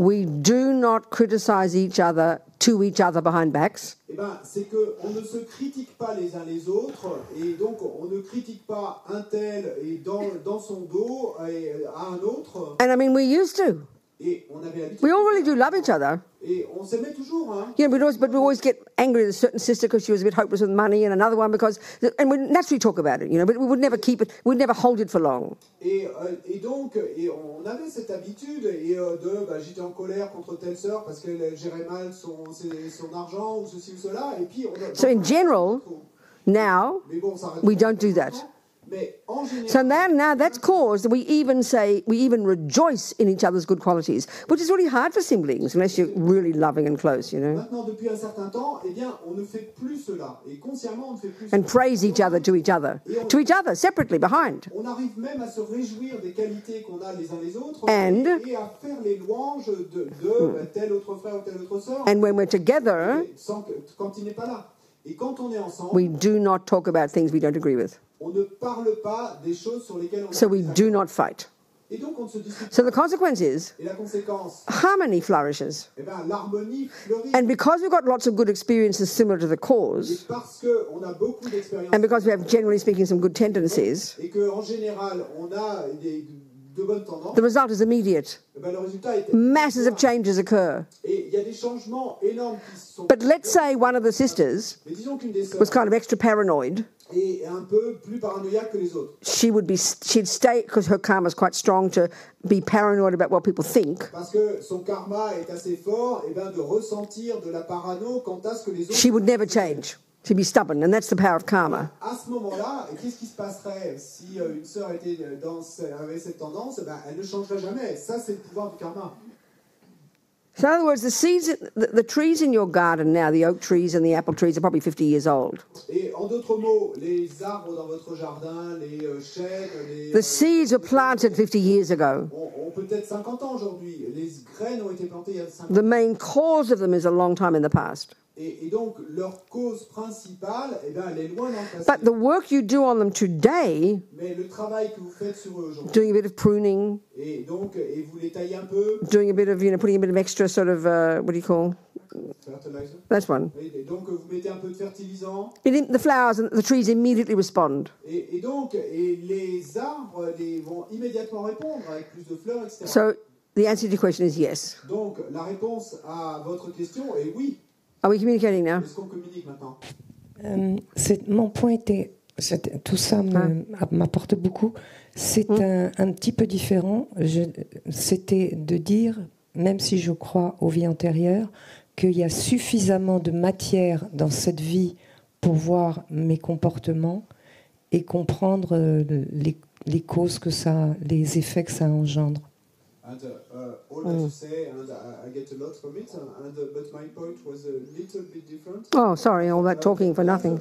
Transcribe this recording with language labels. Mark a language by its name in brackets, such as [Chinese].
[English] We do not criticize each other to each other behind backs. [French] Eh ben, c'est qu'on ne se critique pas les uns les autres, et donc on ne critique pas un tel et dans son dos à un autre. [English] And I mean, we used to. [French] Et on avait l'habitude. [English] We all really do love each other. [French] Et on s'aimait toujours, hein. [English] You know, but we always get angry at a certain sister because she was a bit hopeless with money, and another one because, and we naturally talk about it, you know, but we would never keep it, we'd never hold it for long. [French] Et donc, on avait cette habitude j'étais en colère contre telle sœur parce qu'elle gérait mal son argent ou ceci ou cela, et puis [English] So in general, now we don't do that. So now that's caused we even rejoice in each other's good qualities, which is really hard for siblings unless you're really loving and close, you know. [French] Maintenant, depuis un certain temps, eh bien, on ne fait plus cela, et consciemment, on ne fait plus [English] and [French] cela. [English] praise each other to each other separately behind. [French] On arrive même à se réjouir des qualités qu'on a les uns les autres [English] And [French] et à faire les louanges de tel autre frère ou telle autre sœur. [English] And when we're together, [French] quand il n'est pas là. Et quand on est ensemble, [English] we do not talk about things we don't agree with. [French] On ne parle pas des choses sur lesquelles on [English] So we do not fight. [French] Et donc on ne se dispute [English] So the consequence is [French] et la conséquence, [English] harmony flourishes. [French] Eh ben, l'harmonie fleurit. [English] And because we've got lots of good experiences similar to the [French] Et [English] cause, [French] parce que on a beaucoup d'expériences [English] and because we have, generally speaking, some good tendencies, [French] et que en général on a de bonnes tendances, [English] the result is immediate. [French] eh ben, le résultat est [English] Masses of changes occur. [French] Et il y a des changements énormes qui sont. [English] But let's say one of the sisters [French] Mais disons qu'une des sœurs [English] was kind of extra paranoid. [French] est un peu plus paranoïaque que les autres. [English] She'd stay, because her karma is quite strong, to be paranoid about what people think. [French] Parce que son karma est assez fort, et ben de ressentir de la parano quant à ce que les autres. [English] She would never change. She'd be stubborn, and that's the power of karma. [French] À ce moment-là, qu'est-ce qui se passerait si une sœur avait cette tendance? Ben, elle ne changerait jamais. Ça, c'est le pouvoir du karma. [English] So in other words, the trees in your garden now, the oak trees and the apple trees, are probably 50 years old. [French] Et en d'autres mots, les arbres dans votre jardin, les chênes, [English] the seeds were planted 50 years ago. [French] ont peut-être 50 ans aujourd'hui. Les graines ont été plantées il y a 50 ans. [English] The main cause of them is a long time in the past. [French] Et donc, leur cause principale, eh ben, elle est loin dans le passé. [English] But the work you do on them today, [French] Mais le travail que vous faites sur eux aujourd'hui, [English] doing a bit of pruning, [French] et vous les taillez un peu, [English] doing a bit of, putting a bit of extra sort of, what do you call? fertilizer. That's one. [French] Et donc, vous mettez un peu de fertilisant. The flowers and the trees immediately respond. Et donc, les arbres vont immédiatement répondre avec plus de fleurs, etc. So the answer to your question is yes. Donc, la réponse à votre question est oui. Are we communicating now? Est-ce qu'on communique maintenant? Mon point était, tout ça m'apporte beaucoup. C'est un petit peu différent. C'était de dire, même si je crois aux vies antérieures, qu'il y a suffisamment de matière dans cette vie pour voir mes comportements et comprendre les causes que ça, les effets que ça engendre. [English] And all that you say, and I get a lot from it, but my point was a little bit different. Oh, sorry, all that talking for nothing.